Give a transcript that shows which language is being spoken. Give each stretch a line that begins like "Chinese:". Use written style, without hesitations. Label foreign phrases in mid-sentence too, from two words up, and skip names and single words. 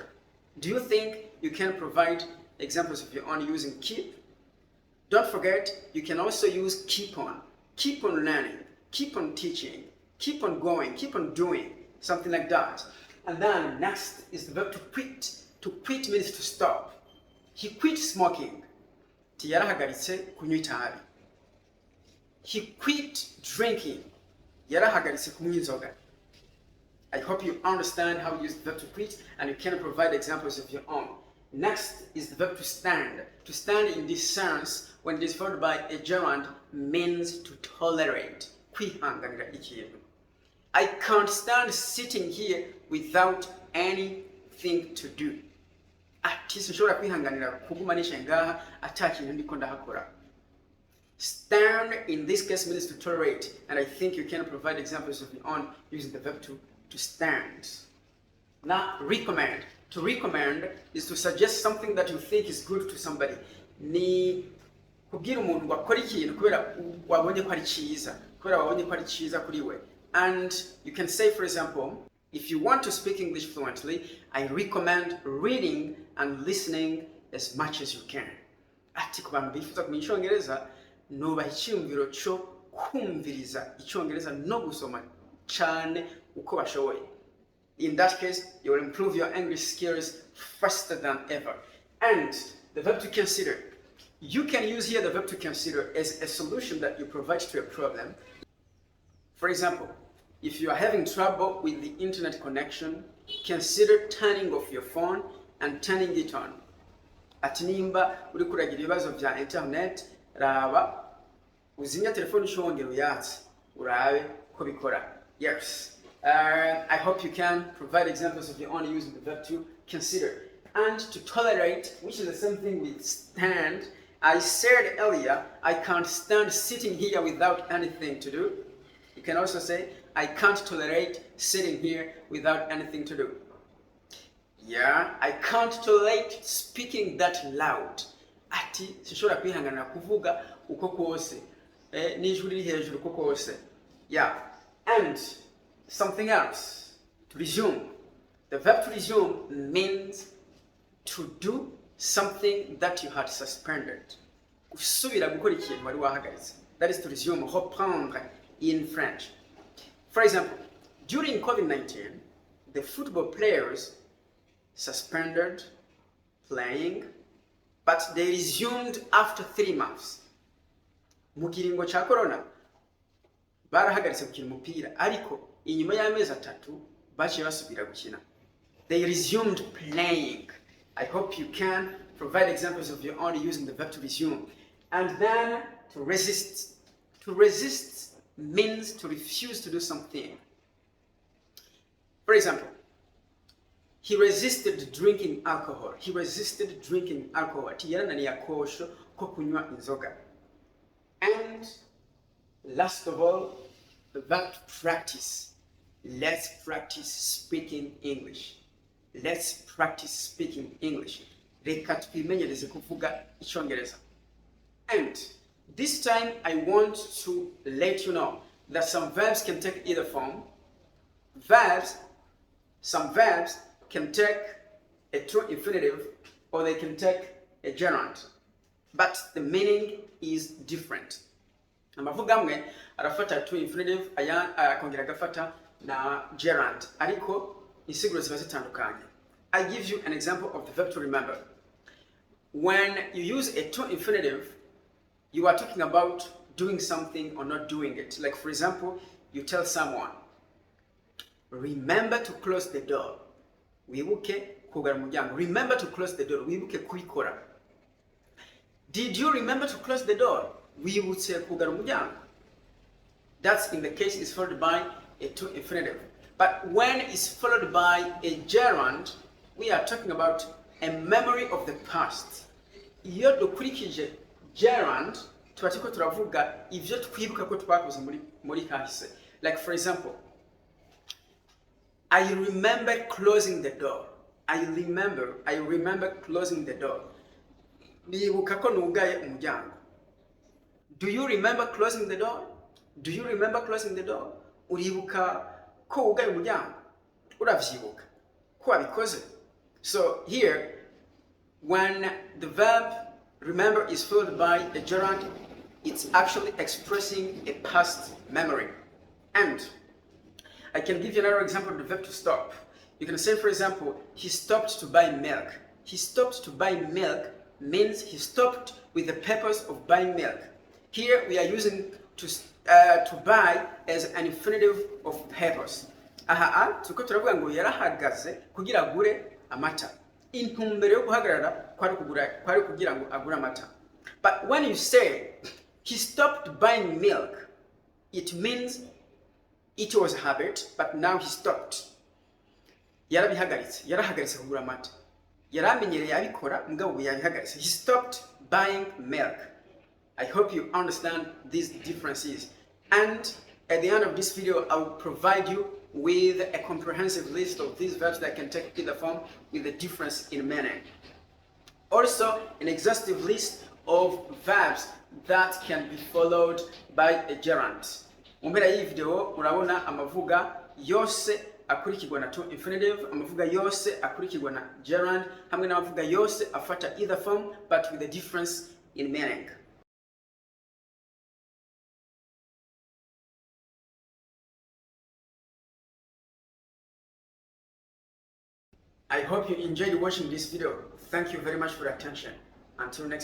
English: Do you think you can provide examples of your own using keep? Don't forget, you can also use keep on learning, keep on teaching, keep on going, keep on doing, something like that. And then next is the verb to quit. To quit means to stop. He quit smoking.
Rundi: Yarahagaritse kunywa itabi.
English: He quit drinking.
Rundi: Yarahagaritse kunywa inzoga.
English: I hope you understand how to use the verb to quit and you can provide examples of your own. Next is the verb to stand. To stand in this sense, when it is followed by a gerund, means to tolerate.
Rundi: Kwihanganira ikintu.
English: I can't stand sitting here without any thing to do.
Rundi: Ati sinshobora kwihanganira kugumanisha ngaha atakintu ndiko ndahakora.
English: Stand in this case means to tolerate, and I think you can provide examples of your own using the verb to stand. Now, recommend. To recommend is to suggest something that you think is good to somebody.
Rundi: Ni kubwira umuntu ngo akore ikintu kubera wabonye ko ari cyiza kuri we.
English: And you can say, for example, if you want to speak English fluently, I recommend reading and listening as much as you can.
Rundi: Ati ku bantu bifuza kumenya icyongereza nubaha icyumviro cyo kumviriza icyongereza no gusoma cyane uko bashoboye.
English: In that case, you will improve your English skills faster than ever. And the verb to consider. You can use here the verb to consider as a solution that you provide to a problem. For example, if you are having trouble with the internet connection, consider turning off your phone and turning it on.
Rundi: Ati nimba uri kuragira ibibazo vya internet, raba uzinya telefone ushongera uyatse urabe ko bikora.
English: Yes. I hope you can provide examples of your own using the verb to consider. And to tolerate, which is the same thing with stand. I said earlier, I can't stand sitting here without anything to do. You can also say, I can't tolerate sitting here without anything to do. Yeah, I can't tolerate speaking that loud.
Rundi: Ati, sinshobora kwihanganira kuvuga uko kose. N'ijwi riri hejuru uko kose.
English: Yeah, and something else. To resume. The verb to resume means to do something that you had suspended.
Rundi: Gusubira gukora ikintu wari wahagaritse.
English: That is to resume, reprendre in French. For example, during COVID-19, the football players suspended playing, but they resumed after 3 months.
Rundi: Mu kiringo cha corona, barahagaritse gukina umupira, ariko inyuma y'amezi 3 baciye basubira gukina.
English: They resumed playing. I hope you can provide examples of your own using the verb to resume. And then to resist. To resist means to refuse to do something. For example, he resisted drinking alcohol. He resisted drinking alcohol. And last of all, the verb to practice. Let's practice speaking English. Let's practice speaking English.
Rundi: Reka twimenyereze kuvuga icyongereza.
English: And this time I want to let you know that some verbs can take either form. Some verbs can take a true infinitive or they can take a gerund. But the meaning is different.
Rundi: Amavuga amwe arafata
English: true infinitive
Rundi: akongera agafata na gerund. Ariko insiguro ziba zitandukanye.
English: I give you an example of the verb to remember. When you use a true infinitive, you are talking about doing something or not doing it. Like for example, you tell someone, remember to close the door.
Rundi: Wibuke kugara umuryango.
English: Remember to close the door.
Rundi: Wibuke kubikora.
English: Did you remember to close the door?
Rundi: Wibutse kugara umuryango.
English: That's in the case is followed by a true infinitive. But when it's followed by a gerund, we are talking about a memory of the past.
Rundi: Iyo dukurikije gerund, tubatiko turavuga ivyo twibuka ko twakoze muri kahise.
English: Like for example, I remember closing the door. I remember closing the door.
Rundi: Nibuka ko nugaye umuryango.
English: Do you remember closing the door? Do you remember closing the door?
Rundi: Uribuka ko ugaye umuryango? Uravyibuka ko wabikoze?
English: So here, when the verb remember is followed by a gerund, it's actually expressing a past memory. And I can give you another example of the verb to stop. You can say, for example, he stopped to buy milk. He stopped to buy milk means he stopped with the purpose of buying milk. Here we are using to buy as an infinitive of purpose.
Rundi: Tuko turavuga ngo yarahagaze kugira agure amata. Intumbero yo guhagarara kwari kugira ngo agure amata.
English: But when you say he stopped buying milk, it means it was a habit, but now he stopped.
Rundi: yarahagaritse kugura amata. Yaramenyereye abikora mugabo ubu yabihagaritse.
English: He stopped buying milk. I hope you understand these differences. And at the end of this video, I will provide you with a comprehensive list of these verbs that can take either form with a difference in meaning. Also, an exhaustive list of verbs that can be followed by a gerund.
Rundi: Mu mpera y'iyi video urabona amavuga yose akurikirwa na
English: to infinitive,
Rundi: amavuga yose akurikirwa na gerund, hamwe n'amavuga yose afata
English: either form but with a difference in meaning. I hope you enjoyed watching this video. Thank you very much for your attention.